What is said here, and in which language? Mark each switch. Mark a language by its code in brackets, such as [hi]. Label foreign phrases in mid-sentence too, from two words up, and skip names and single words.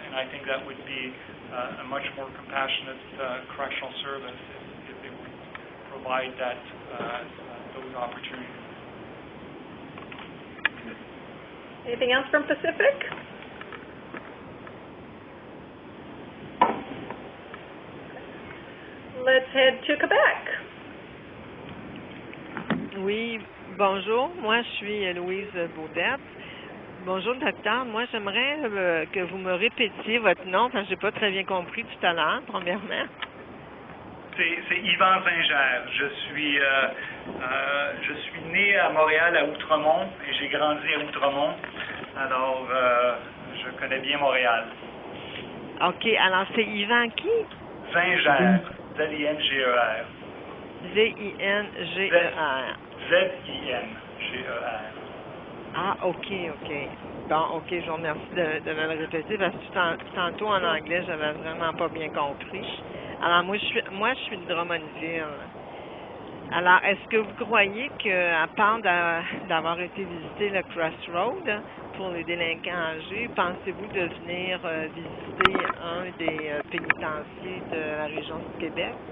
[en] And I think that would be a much more compassionate correctional service if they would provide those opportunities. Anything else from Pacific? Let's head to Quebec. [fr] Oui, bonjour. Moi, je suis Louise Baudette. Bonjour, docteur. Moi, j'aimerais que vous me répétiez votre nom, parce que je n'ai pas très bien compris tout à l'heure, premièrement. C'est Yvan Zinger. Je suis né à Montréal, à Outremont, et j'ai grandi à Outremont. Alors, je connais bien Montréal. OK. Alors, c'est Yvan qui? Zinger. Z-I-N-G-E-R. Z-I-N-G-E-R. Z-I-N-G-E-R. Ah, OK. Bon, OK, je vous remercie de me le répéter, parce que tantôt en anglais, j'avais vraiment pas bien compris. Alors, moi, je suis de Drummondville. Alors, est-ce que vous croyez qu'à part d'avoir été visiter le Crossroad pour les délinquants âgés, pensez-vous de venir visiter un des pénitenciers de la région du Québec?